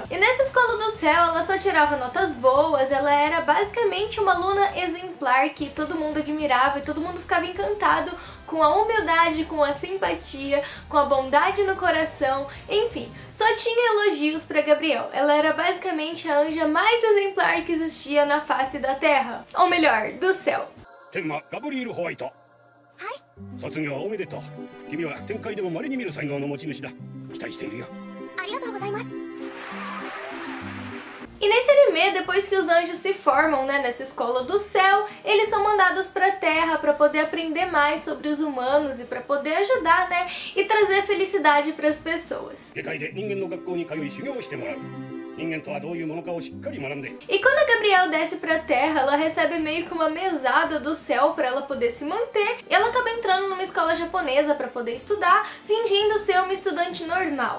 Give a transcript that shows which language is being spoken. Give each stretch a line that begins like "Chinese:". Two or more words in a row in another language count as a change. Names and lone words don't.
Portuguese: E nessa escola do céu ela só tirava notas boas, ela era basicamente uma aluna exemplar que todo mundo admirava e todo mundo ficava encantado com a humildade, com a simpatia, com a bondade no coração, enfim. Só tinha elogios para Gabriel. Ela era basicamente a anja mais exemplar que existia na face da Terra. Ou melhor, do céu.
Japanese: 卒業おめでとう。君は展開でも稀に見る才能の持ち主だ。期待しているよ。ありがとうございます。
Portuguese: E nesse anime, depois que os anjos se formam nessa escola do céu, eles são mandados para a Terra para poder aprender mais sobre os humanos e para poder ajudar, e trazer felicidade para as pessoas. E quando a Gabriel desce pra Terra, ela recebe meio que uma mesada do céu pra ela poder se manter, e ela acaba entrando numa escola japonesa pra poder estudar, fingindo ser uma estudante normal.